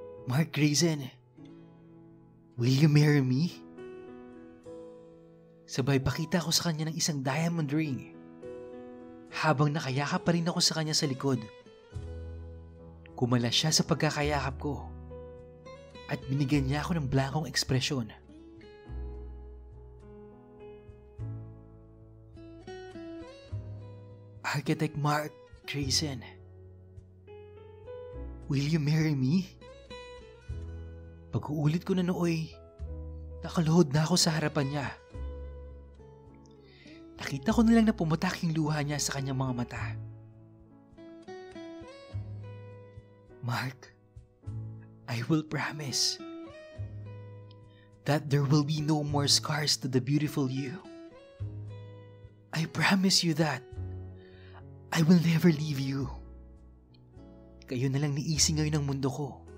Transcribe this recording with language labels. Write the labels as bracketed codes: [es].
[en] Mark Grayson, will you marry me? [tl] Sabay pakita ko sa kanya ng isang diamond ring. Habang nakayakap pa rin ako sa kanya sa likod. Kumala siya sa pagkakayakap ko. At binigyan niya ako ng blankong ekspresyon. [en] Architect Mark Grayson, will you marry me? [tl] Pag-uulit ko na nooy, nakaluhod na ako sa harapan niya. Nakita ko na lang na pumutak yung luha niya sa kanyang mga mata. [en] Mark, I will promise that there will be no more scars to the beautiful you. I promise you that I will never leave you. [tl] Kayo na lang ni Easy ngayon ng mundo ko.